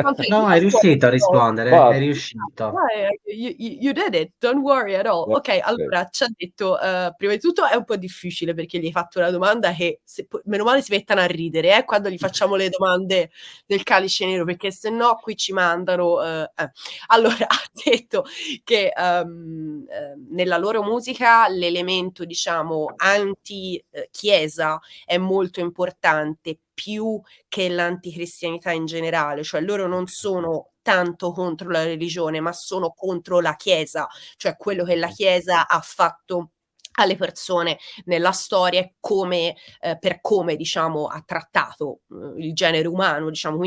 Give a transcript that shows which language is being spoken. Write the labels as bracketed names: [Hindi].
[Italian] No, è riuscito a rispondere, è riuscito. [English] You did it, don't worry at all. Yeah, [Italian] Ok, allora ci ha detto, prima di tutto è un po' difficile perché gli hai fatto una domanda che meno male si mettano a ridere quando gli facciamo le domande del Calice Nero, perché se no qui ci mandano. Allora ha detto che nella loro musica l'elemento, diciamo, anti-chiesa è molto importante, più che l'anticristianità in generale, cioè loro non sono tanto contro la religione, ma sono contro la Chiesa, cioè quello che la Chiesa ha fatto alle persone nella storia e come per come, diciamo, ha trattato il genere umano, diciamo.